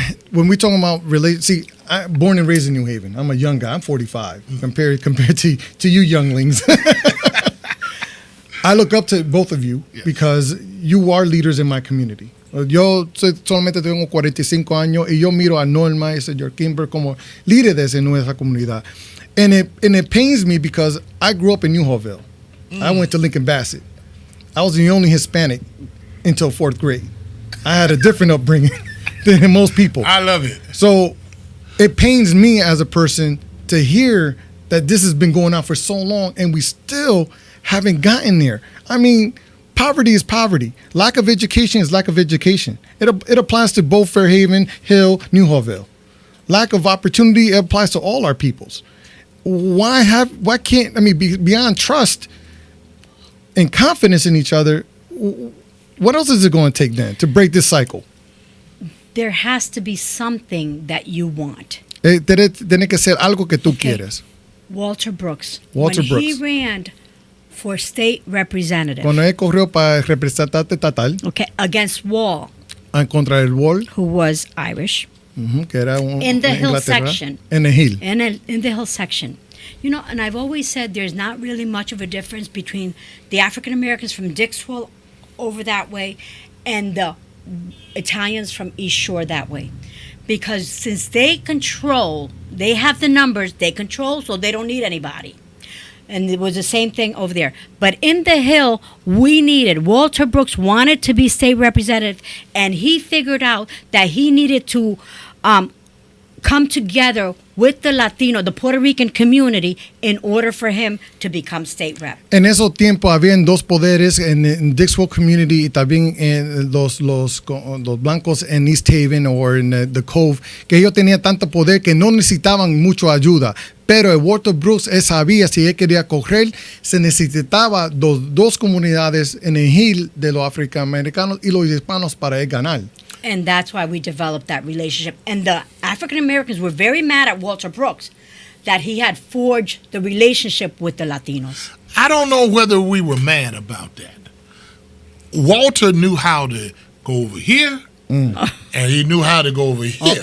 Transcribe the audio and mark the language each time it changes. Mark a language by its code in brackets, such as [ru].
[en] When we talk about I'm born and raised in New Haven. I'm a young guy. I'm 45 compared to you younglings. I look up to both of you because you are leaders in my community. [es] Yo solamente tengo 45 años y yo miro a Norma y señor Kimber como líderes en nuestra comunidad. [en] And it pains me because I grew up in New Haville. I went to Lincoln Bassett. I was the only Hispanic until 4th grade. I had a different upbringing than most people. I love it. So it pains me as a person to hear that this has been going on for so long and we still haven't gotten there. I mean, poverty is poverty. Lack of education is lack of education. It applies to both Fairhaven, Hill, New Haville. Lack of opportunity, it applies to all our peoples. Why can't, beyond trust and confidence in each other, what else is it going to take then to break this cycle? There has to be something that you want. [es] Tiene que ser algo que tú quieres. [en] Walter Brooks. Walter when Brooks. he ran for state representative. [es] Cuando él corrió para representante estatal. [en] Okay, against Wall. [es] En contra del Wall. [en] Who was Irish. [es] Que era [en] in the Hill section. [es] En el Hill. [en] In the Hill section. You know, and I've always said there's not really much of a difference between the African Americans from Dixwell over that way and the Italians from East Shore that way. Because since they have the numbers, they control, so they don't need anybody. And it was the same thing over there. But in the Hill, Walter Brooks wanted to be state representative, and he figured out that he needed to come together with the Latino, the Puerto Rican community, in order for him to become state rep. [es] En esos tiempos habían dos poderes en Dixwell community y también en los blancos en East Haven o en the Cove, que ellos tenían tanto poder que no necesitaban mucha ayuda. Pero el Walter Brooks, él sabía si él quería correr, se necesitaba dos comunidades en el Hill de los afroamericanos y los hispanos para él ganar. [en] And that's why we developed that relationship. And the African Americans were very mad at Walter Brooks that he had forged the relationship with the Latinos. I don't know whether we were mad about that. Walter knew how to go over here, and he knew how to go over here.